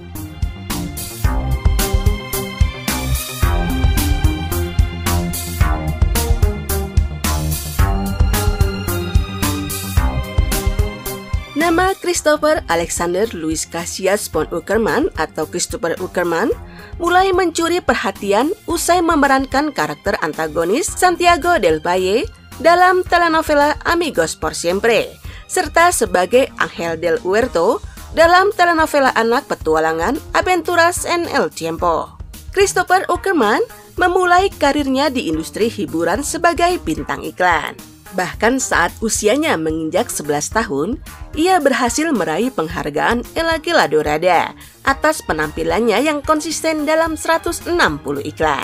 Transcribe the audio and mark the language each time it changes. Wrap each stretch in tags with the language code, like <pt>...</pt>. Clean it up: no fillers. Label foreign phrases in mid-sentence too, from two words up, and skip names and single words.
<id>Nama Christopher Alexander Louis Casillas von Uckerman atau Christopher Uckerman mulai mencuri perhatian usai memerankan karakter antagonis Santiago del Valle dalam telenovela Amigos por Siempre, serta sebagai Ángel del Huerto dalam telenovela anak petualangan Aventuras en el Tiempo. Christopher Uckerman memulai karirnya di industri hiburan sebagai bintang iklan. Bahkan saat usianya menginjak 11 tahun, ia berhasil meraih penghargaan El Águila Dorada atas penampilannya yang konsisten dalam 160 iklan.</id>